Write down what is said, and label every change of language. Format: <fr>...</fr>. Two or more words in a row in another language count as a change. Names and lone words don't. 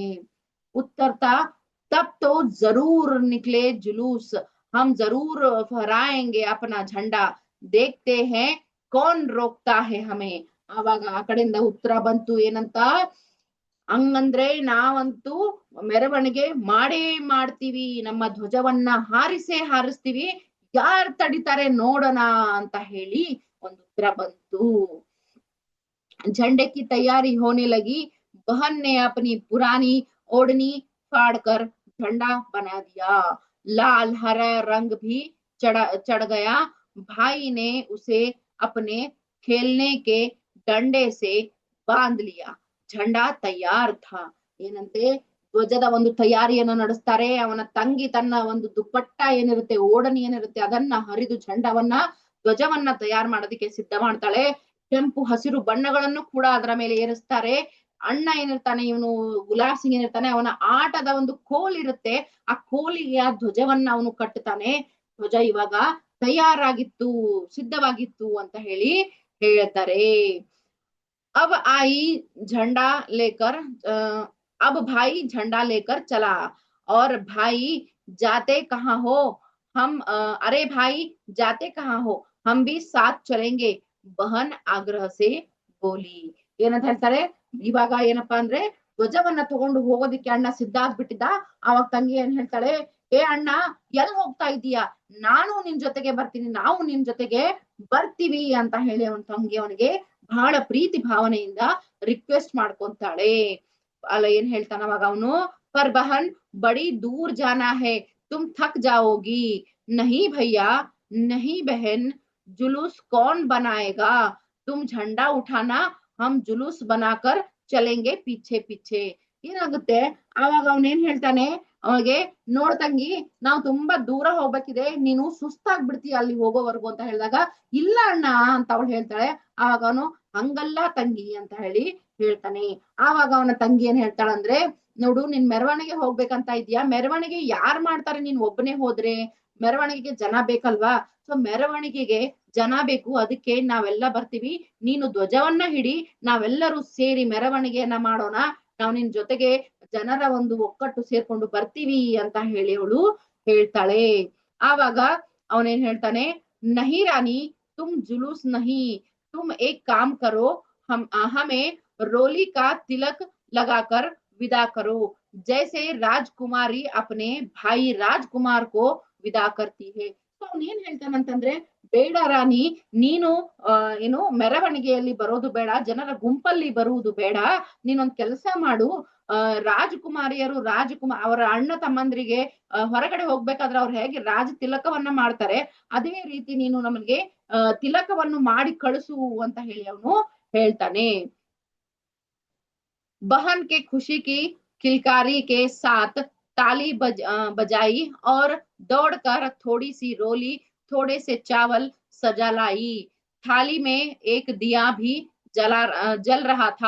<hi>उत्तर था तब तो ज़रूर निकले जुलूस, हम ज़रूर फहराएंगे अपना झंडा, देखते हैं कौन रोकता है हमें.</hi> <kn>ಆವಾಗ ಆ ಕಡೆಯಿಂದ ಉತ್ತರ ಬಂತು, ಏನಂತ, ಹಂಗಂದ್ರೆ ನಾವಂತೂ ಮೆರವಣಿಗೆ ಮಾಡೇ ಮಾಡ್ತೀವಿ, ನಮ್ಮ ಧ್ವಜವನ್ನ ಹಾರಿಸ್ತೀವಿ, ಯಾರ್ ತಡಿತಾರೆ ನೋಡೋಣ ಅಂತ ಹೇಳಿ ಒಂದು ಉತ್ತರ ಬಂತು.</kn> <hi>झंडे की तैयारी होने लगी, बहन ने अपनी पुरानी ओढ़नी फाड़कर झंडा बना दिया। लाल हरा रंग भी चढ़ गया। भाई ने उसे अपने खेलने के डंडे से बांध लिया। झंडा तैयार था।</hi> <kn>ಏನಂತೆ ಧ್ವಜದ ಒಂದು ತಯಾರಿಯನ್ನು ನಡೆಸ್ತಾರೆ. ಅವನ ತಂಗಿ ತನ್ನ ಒಂದು ದುಪ್ಪಟ್ಟ ಏನಿರುತ್ತೆ, ಓಡನಿ ಏನಿರುತ್ತೆ, ಅದನ್ನ ಹರಿದು ಧ್ವಜವನ್ನ ತಯಾರು ಮಾಡೋದಕ್ಕೆ ಸಿದ್ಧ ಮಾಡ್ತಾಳೆ. ಕೆಂಪು ಹಸಿರು ಬಣ್ಣಗಳನ್ನು ಕೂಡ ಅದರ ಮೇಲೆ ಏರಿಸ್ತಾರೆ. ಅಣ್ಣ ಏನಿರ್ತಾನೆ, ಇವನು ಗುಲಾಬ್ ಸಿಂಗ್ ಏನಿರ್ತಾನೆ, ಅವನ ಆಟದ ಒಂದು ಕೋಲ್ ಇರುತ್ತೆ, ಆ ಕೋಲಿಗೆ ಆ ಧ್ವಜವನ್ನ ಅವನು ಕಟ್ಟುತ್ತಾನೆ. ಧ್ವಜ ಇವಾಗ ತಯಾರಾಗಿತ್ತು, ಸಿದ್ಧವಾಗಿತ್ತು ಅಂತ ಹೇಳಿ ಹೇಳ್ತಾರೆ.</kn> <hi>अब आई झंडा लेकर अब भाई झंडा लेकर चला और भाई जाते कहाँ हो हम अरे भाई जाते कहाँ हो हम भी साथ चलेंगे बहन ಆಗ್ರಹ से बोली.</hi> <kn>ಏನಂತ ಹೇಳ್ತಾರೆ, ಇವಾಗ ಏನಪ್ಪಾ ಅಂದ್ರೆ ಧ್ವಜವನ್ನ ತಗೊಂಡು ಹೋಗೋದಿಕ್ಕೆ ಅಣ್ಣ ಸಿದ್ಧ ಆಗ್ಬಿಟ್ಟಿದ್ದ. ಅವಾಗ ತಂಗಿ ಏನ್ ಹೇಳ್ತಾಳೆ, ಏ ಅಣ್ಣ ಎಲ್ ಹೋಗ್ತಾ ಇದೀಯಾ, ನಾನು ನಿನ್ ಜೊತೆಗೆ ಬರ್ತೀನಿ, ನಾವು ನಿನ್ ಜೊತೆಗೆ ಬರ್ತೀವಿ ಅಂತ ಹೇಳಿ ಅವನ ತಂಗಿ ಅವನಿಗೆ ಬಹಳ ಪ್ರೀತಿ ಭಾವನೆಯಿಂದ ರಿಕ್ವೆಸ್ಟ್ ಮಾಡ್ಕೊಂತಾಳೆ. ಅಲ್ಲ ಏನ್ ಹೇಳ್ತಾನ ಅವಾಗ ಅವನು,</kn> <hi>पर बहन बड़ी दूर जाना है तुम थक जाओगी नहीं भैया नहीं बहन जुलूस कौन बनाएगा तुम झंडा उठाना हम जुलूस बनाकर चलेंगे पीछे पीछे.</hi> <kn>ಏನಾಗುತ್ತೆ ಆವಾಗ ಅವನೇನ್ ಹೇಳ್ತಾನೆ, ಅವಾಗೆ ನೋಡ್ ತಂಗಿ, ನಾವು ತುಂಬಾ ದೂರ ಹೋಗ್ಬೇಕಿದೆ, ನೀನು ಸುಸ್ತಾಗ್ಬಿಡ್ತೀಯ ಅಲ್ಲಿ ಹೋಗೋವರೆಗೂ ಅಂತ ಹೇಳಿದಾಗ, ಇಲ್ಲ ಅಣ್ಣ ಅಂತ ಅವಳು ಹೇಳ್ತಾಳೆ. ಆವಾಗ ಅವನು ಹಂಗಲ್ಲ ತಂಗಿ ಅಂತ ಹೇಳಿ ಹೇಳ್ತಾನೆ. ಆವಾಗ ಅವನ ತಂಗಿ ಏನ್ ಹೇಳ್ತಾಳಂದ್ರೆ, ನೋಡು ನಿನ್ ಮೆರವಣಿಗೆ ಹೋಗ್ಬೇಕಂತ ಇದ್ಯಾ, ಮೆರವಣಿಗೆ ಯಾರ್ ಮಾಡ್ತಾರೆ, ನೀನ್ ಒಬ್ಬನೇ ಹೋದ್ರೆ ಮೆರವಣಿಗೆಗೆ ಜನ ಬೇಕಲ್ವಾ, ಸೊ ಮೆರವಣಿಗೆಗೆ ಜನ ಬೇಕು, ಅದಕ್ಕೆ ನಾವೆಲ್ಲ ಬರ್ತೀವಿ, ನೀನು ಧ್ವಜವನ್ನ ಹಿಡಿ, ನಾವೆಲ್ಲರೂ ಸೇರಿ ಮೆರವಣಿಗೆಯನ್ನ ಮಾಡೋಣ, ನಾವು ನಿನ್ ಜೊತೆಗೆ ಜನರ ಒಂದು ಒಕ್ಕಟ್ಟು ಸೇರ್ಕೊಂಡು ಬರ್ತೀವಿ ಅಂತ ಹೇಳಿ ಅವಳು ಹೇಳ್ತಾಳೆ. ಆವಾಗ ಅವನೇನ್ ಹೇಳ್ತಾನೆ,</kn> <hi>नहीं रानी तुम जुलूस नहीं तुम एक काम करो हमें रोली का तिलक लगाकर विदा करो जैसे राजकुमारी अपने भाई राजकुमार को विदा करती है.</hi> <kn>ಸೊ ಅವನೇನ್ ಹೇಳ್ತಾನಂತಂದ್ರೆ, ಬೇಡ ರಾಣಿ, ನೀನು ಏನು ಮೆರವಣಿಗೆಯಲ್ಲಿ ಬರೋದು ಬೇಡ, ಜನರ ಗುಂಪಲ್ಲಿ ಬರುವುದು ಬೇಡ, ನೀನೊಂದ್ ಕೆಲಸ ಮಾಡು, ರಾಜಕುಮಾರಿಯರು ಅವರ ಅಣ್ಣ ತಮ್ಮಂದ್ರಿಗೆ ಹೊರಗಡೆ ಹೋಗ್ಬೇಕಾದ್ರೆ ಅವ್ರು ಹೇಗೆ ರಾಜ ತಿಲಕವನ್ನ ಮಾಡ್ತಾರೆ, ಅದೇ ರೀತಿ ನೀನು ನಮಗೆ ತಿಲಕವನ್ನು ಮಾಡಿ ಕಳಿಸು ಅಂತ ಹೇಳಿ ಅವನು ಹೇಳ್ತಾನೆ.</kn> <hi>बहन के खुशी की किलकारी के साथ ताली बजाई और दौड़कर थोड़ी सी रोली थोड़े से चावल सजा लाई. थाली में एक दिया भी जल रहा था.</hi>